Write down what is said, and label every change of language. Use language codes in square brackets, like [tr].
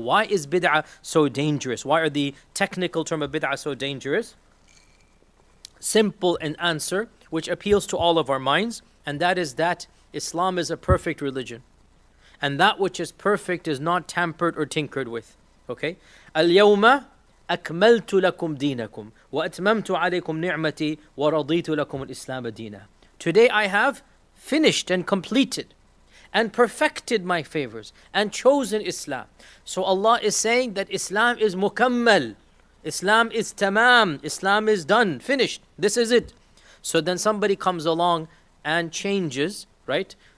[en] Why is bid'ah so dangerous? Why are the technical term of bid'ah so dangerous? Simple an answer, which appeals to all of our minds, and that is that Islam is a perfect religion. And that which is perfect is not tampered or tinkered with. Okay? [ar] اليوم أكملت لكم دينكم وأتممت عليكم نعمتي ورضيت لكم الإسلام دينا. [en] Today I have finished and completed and perfected my favors and chosen Islam. So Allah is saying that Islam is mukammal. Islam is tamam. Islam is done, finished. This is it. So then somebody comes along and changes, right?